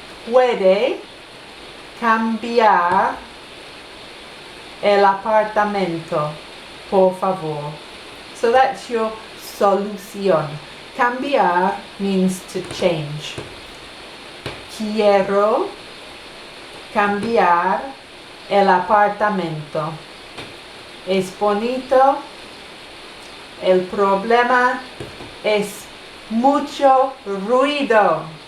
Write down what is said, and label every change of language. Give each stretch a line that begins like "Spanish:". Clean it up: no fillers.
Spanish: Puede cambiar el apartamento, por favor.
English: So that's your solución. Cambiar means to change.
Spanish: Quiero cambiar el apartamento. Es bonito. El problema es mucho ruido.